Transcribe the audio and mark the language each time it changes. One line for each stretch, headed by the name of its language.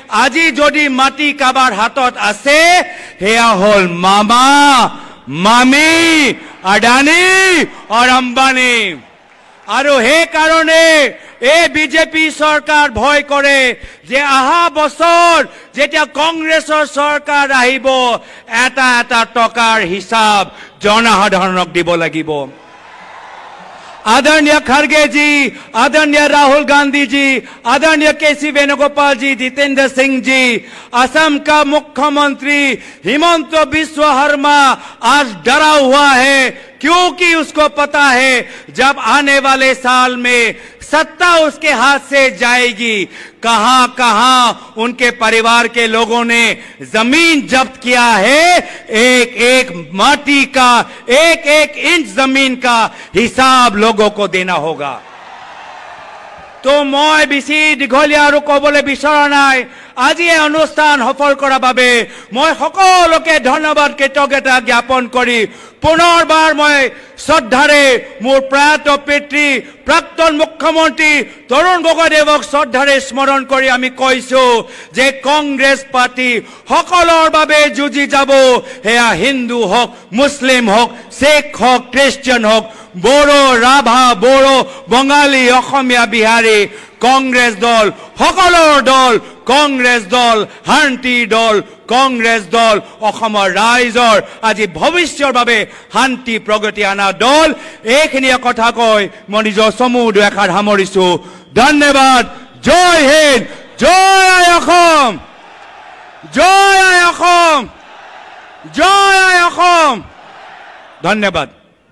Assamese: আজি যদি মাটি কাৰোবাৰ হাতত আছে, সেয়া হ'ল মামা, মামী, আদানী আৰু আম্বানী। আৰু সেই কাৰণে এই বিজেপি চৰকাৰ ভয় কৰে যে অহা বছৰ যেতিয়া কংগ্ৰেছৰ চৰকাৰ আহিব, এটা এটা টকাৰ হিচাপ জনসাধাৰণক দিব লাগিব।
Hindi: आदरणीय खड़गे जी, आदरणीय राहुल गांधी जी, आदरणीय केसी वेणुगोपाल जी, जितेंद्र सिंह जी, असम का मुख्यमंत्री हिमंत बिस्वा शर्मा आज डरा हुआ है, क्योंकि उसको पता है जब आने वाले साल में सत्ता उसके हाथ से जाएगी, कहां कहां उनके परिवार के लोगों ने जमीन जब्त किया है, एक एक माटी का, एक एक इंच जमीन का हिसाब लोगों को देना होगा। तो मैं
Assamese: बेছি দীঘলীয়া আৰু ক'বলৈ বিচৰা নাই। আজি এই অনুষ্ঠান সফল কৰাৰ বাবে মই সকলোকে ধন্যবাদ, কৃতজ্ঞতা জ্ঞাপন কৰি পুনৰবাৰ মই শ্ৰদ্ধাৰে মোৰ প্ৰয়াত পিতৃ প্ৰাক্তন মুখ্যমন্ত্ৰী তৰুণ গগৈদেৱক শ্ৰদ্ধাৰে স্মৰণ কৰি আমি কৈছো যে কংগ্ৰেছ পাৰ্টি সকলৰ বাবে যুঁজি যাব। সেয়া হিন্দু হওক, মুছলিম হওক, শিখ হওক, খ্ৰীষ্টিয়ান হওক, বড়ো, ৰাভা, বড়ো, বঙালী, অসমীয়া, বিহাৰী, কংগ্ৰেছ দল সকলৰ দল, কংগ্ৰেছ দল শান্তি দল, কংগ্ৰেছ দল অসমৰ ৰাইজৰ আজি ভৱিষ্যৰ বাবে শান্তি প্ৰগতি আনা দল। এইখিনিয়ে কথা কৈ মই নিজৰ চমু দুআষাৰ সামৰিছো। ধন্যবাদ। জয় হিন্দ, জয় আই অসম, জয় আই অসম, জয় আই অসম। ধন্যবাদ।